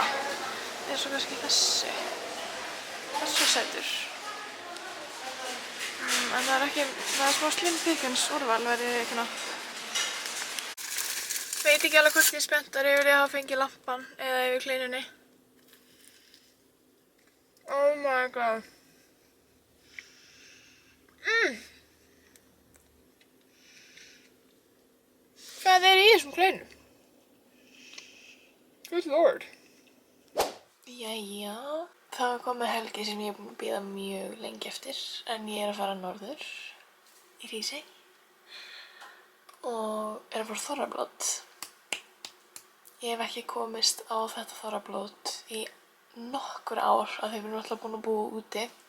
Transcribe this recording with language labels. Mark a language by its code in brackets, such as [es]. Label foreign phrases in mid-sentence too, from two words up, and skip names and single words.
[is] Eins og kannski þessi. Þessi er sætur. En það er smá [en] slim pickings [is] úrval verði ég ekki ná. Veit ekki alveg hvort ég er spenntari yfir að hafa fengið lampan eða yfir kleinunni. [en] Oh my god. [is] Hvað er í þessum kleinum? [en] Good lord. [is] Jæja. Það var komið helgi sem ég er búin að bíða mjög lengi eftir, en ég er að fara norður í Hrísey og er að fara þorrablót. Ég hef ekki komist á þetta þorrablót í nokkur ár af því við erum alltaf búin að búa úti.